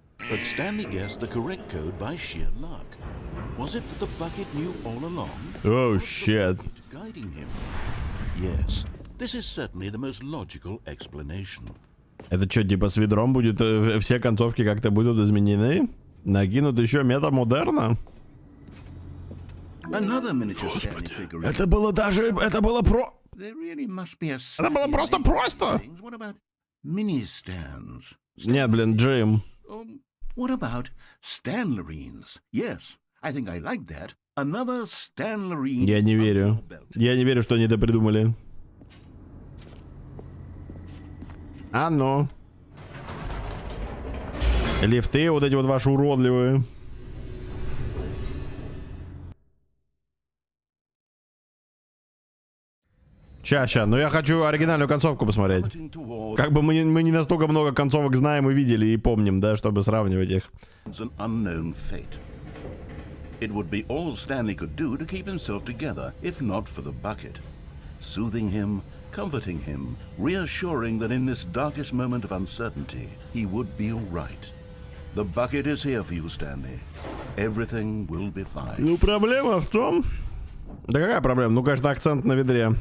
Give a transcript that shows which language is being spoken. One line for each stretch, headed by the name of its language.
English: But Stanley guessed the correct code by sheer luck. Was it that the bucket knew all along? Oh, shit. Guiding him? Yes, this is certainly the most logical explanation.
Russian: Это что, типа с ведром будет, все концовки как-то будут изменены? Накинут еще метамодерна?
English: Another miniature Stanley figurine.
Russian: Это было даже, это было
English: There really must be a
Russian: Это было просто просто.
English: What about mini stands?
Russian: Нет, блин, Джим.
English: What about Stanlerines? Yes, I think I like that. Another Stanlerine.
Russian: Я не верю. Я не верю, что они это придумали. А ну. Лифты вот эти вот ваши уродливые. Ща, но я хочу оригинальную концовку посмотреть. Как бы мы не настолько много концовок знаем и видели и помним, да, чтобы сравнивать их.
English: An unknown fate. It would be all Stanley could do to keep himself together, if not for the bucket. Soothing him, comforting him, reassuring that in this darkest moment of uncertainty, he would be all right. The bucket is here for you, Stanley. Everything will be fine.
Russian: Ну, проблема в том... Да какая проблема? Ну, конечно, акцент на ведре.